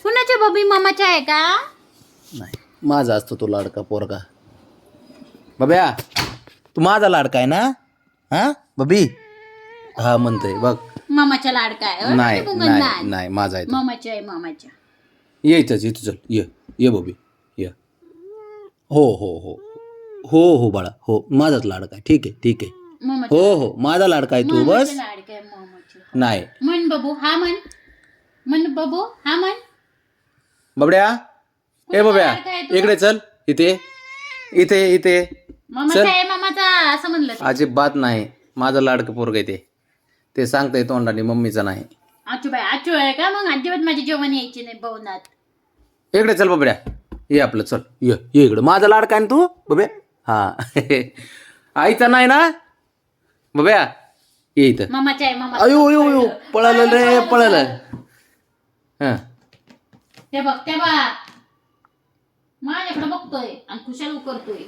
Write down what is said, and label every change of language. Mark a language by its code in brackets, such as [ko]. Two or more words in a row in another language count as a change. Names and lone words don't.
[mr] कुणाच्या बबी मामाच्या आहे का. नाही माझा असतो तो लाडका पोरगा. बब्या तू माझा लाडका आहे ना. हा बबी हा म्हणतोय बघ. मामाच्या लाडका आहे. नाही नाही नाही माझा आहे तो. मामाच्या आहे मामाच्या. ये इथंच इथं चल ये ये बबी ये. हो हो हो हो हो बाळा हो माझाच लाडका आहे. ठीक आहे ठीक आहे. मामाच्या हो हो माझा लाडका आहे तू बस. लाडका आहे मामाच्या. नाही म्हण बबू हा म्हण. म्हण बबू हा म्हण. बबड्या ए बब्या लाडका आहे तुझा? इकडे चल. इथे इथे इथे मामाचा आहे मामाचा असं म्हणलं ते. अजिबात नाही. माझं लाडकं पोरग आहे ते सांगतंय तोंडाने मम्मीचं नाही. आचू बाई आचू आहे का मग अजिबात माझी जेवण यायची नाही भवनात. इकडे चल बबड्या ये आपलं चल ये ये इकडं. माझा लाडका आहे ना तू बब्या. हा आईचा नाही ना बब्या. ये इथं. मामाचा आहे मामा. अयो अयो अयो पळालं रे पळालं. हा ते बघ ते बघ माझ्याकडे बघतोय आणि खुशाल करतोय.